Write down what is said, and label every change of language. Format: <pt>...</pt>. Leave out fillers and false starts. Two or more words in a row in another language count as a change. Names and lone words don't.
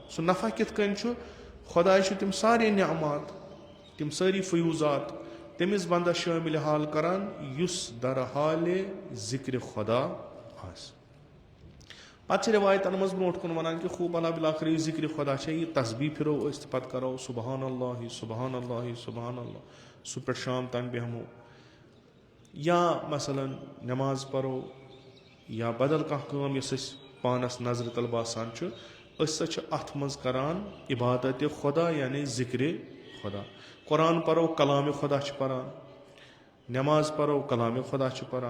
<ks>سُہ نفع کِتھ کٔنۍ چھُ خۄداے چھُ تِم سارے نعمات تِم سٲری فیوٗضات تٔمِس بنٛدس شٲمِل حال کران یُس درحالہِ ذِکرِ خۄدا آسہِ. پتہٕ چھِ رِوایتن منٛز برونٛٹھ کُن ونان کہِ خوٗب اللہ بِلاخر یہِ ذِکرِ خۄدا چھےٚ یہِ تسبیٖح پھِرو أسۍ تہٕ پتہٕ کرو</ks> <ar>سُبحان اللہ سُبحان اللہ سُبحان اللہ</ar> <ks>صُبح پٮ۪ٹھ شام تام بیٚہمو یا مثلاً نٮ۪ماز پرو یا بدل کانٛہہ کٲم یۄس أسۍ پانس نظرِ تل باسان چھُ أسۍ ہسا چھِ اتھ منٛز کران عبادتِ خۄدا یعنی ذِکرِ خۄدا. قرآن پرو کلامِ خۄدا چھِ پران نٮ۪ماز پرو کلامِ خۄدا چھِ پران.</ks>